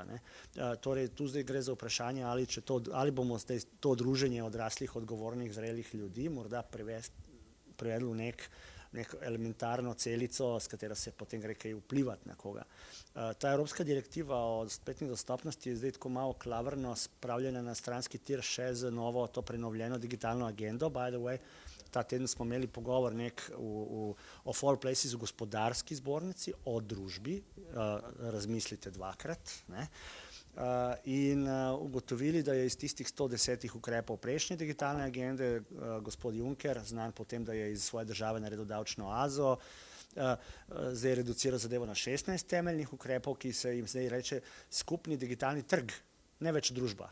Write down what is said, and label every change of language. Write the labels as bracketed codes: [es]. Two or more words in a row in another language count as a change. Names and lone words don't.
[sl] Torej, tu zdaj gre za vprašanje, ali bomo zdaj to druženje odraslih, odgovornih, zrelih ljudi morda prevedli v neko elementarno celico, s katero se potem gre kaj vplivati na koga. Ta evropska direktiva o spletni dostopnosti je zdaj tako malo klavrno spravljena na stranski tir še z novo to prenovljeno digitalno agendo, [en] by the way. [sl] Ta teden smo imeli pogovor [en] of all places [sl] v gospodarski zbornici o družbi, razmislite dvakrat, in ugotovili, da je iz tistih 110 ukrepov prejšnje digitalne agende gospod Juncker, znan potem, da je iz svoje države naredil davčno oazo, zdaj reduciral zadevo na 16 temeljnih ukrepov, ki se jim zdaj reče skupni digitalni trg, ne več družba.